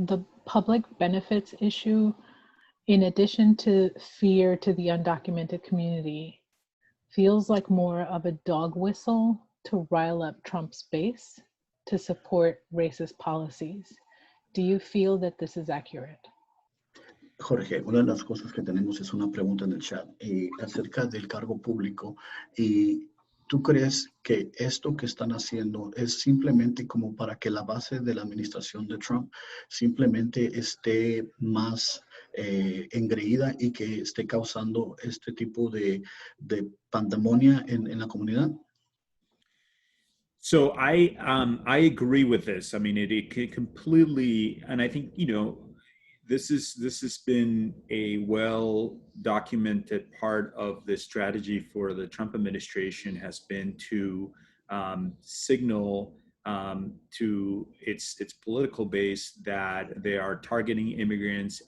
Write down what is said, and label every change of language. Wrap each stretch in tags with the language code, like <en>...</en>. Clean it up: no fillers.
<en>The public benefits issue, in addition to fear to the undocumented community, feels like more of a dog whistle to rile up Trump's base to support racist policies. Do you feel that this is accurate?</en> <es>Jorge, una de las cosas que tenemos es una pregunta en el chat acerca del cargo público. ¿Y tú crees que esto que están haciendo es simplemente como para que la base de la administración de Trump simplemente esté más engreída y que esté causando este tipo de pandemonia en la comunidad?</es> <en>So I agree with this. I mean, it completely, and I think, you know, this has been a well documented part of the strategy for the Trump administration has been to signal to its political base that they are targeting immigrants.</en>